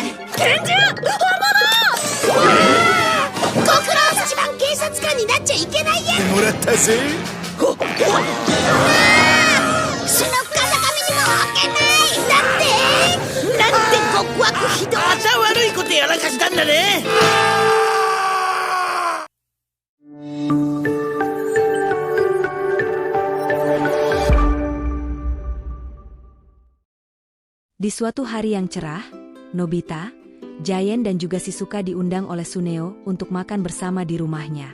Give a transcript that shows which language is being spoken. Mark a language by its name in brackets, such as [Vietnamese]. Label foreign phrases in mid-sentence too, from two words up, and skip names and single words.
[Japanese] 拳銃本物。ご苦労一番警察官になっちゃいけないやつ。もらったぜ。スノッカーの髪にも置けない。なんて極悪非道。また悪いことやらかしたんだね。 [Indonesian] Di suatu hari yang cerah, Nobita, Giant dan juga Shizuka diundang oleh Suneo untuk makan bersama di rumahnya.